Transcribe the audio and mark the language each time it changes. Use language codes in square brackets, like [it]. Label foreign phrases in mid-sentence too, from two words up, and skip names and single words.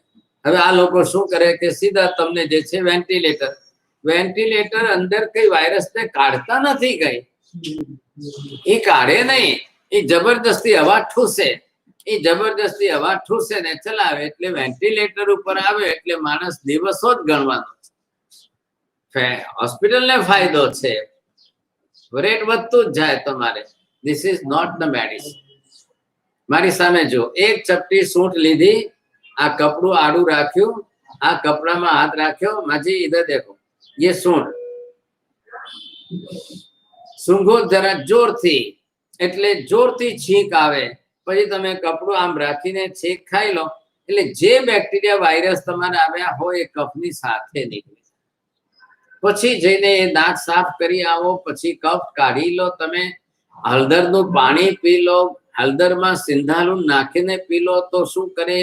[gu] હવે આ લોકો શું કરે કે સીધા તમને જે છે વેન્ટિલેટર અંદર કઈ વાયરસને કાઢતા નથી, કઈ એ કાઢે નહીં, એ જબરદસ્તી હવા ઠૂસે, એ જબરદસ્તી હવા ઠૂસે ને ચલાવે, એટલે વેન્ટિલેટર ઉપર આવે એટલે માણસ દિવસો જ ગણવાનો છે. હોસ્પિટલને ફાયદો છે, રેટ વધતું જ જાય તમારે. [en] This is not the medicine. [gu] મારી સામે જો, એક ચપટી સૂંઠ લીધી, આ કપડું આડું રાખ્યું, આ કપડામાં હાથ રાખ્યો, માજી [hi] इधर देखो, ये सूंढ सूंघो जरा जोरथी, [gu] એટલે જોરથી છીંક આવે. પછી તમે કપડું આમ રાખીને છીંક ખાઈ લો, એટલે જે બેક્ટેરિયા વાયરસ તમારે આવ્યા હોય એ કફની સાથે નીકળી. પછી જઈને એ દાંત સાફ કરી આવો, પછી કફ કાઢી લો. તમે હળદરનું પાણી પી લો, હળદરમાં સિંધાલું નાખીને પી લો, તો શું કરે?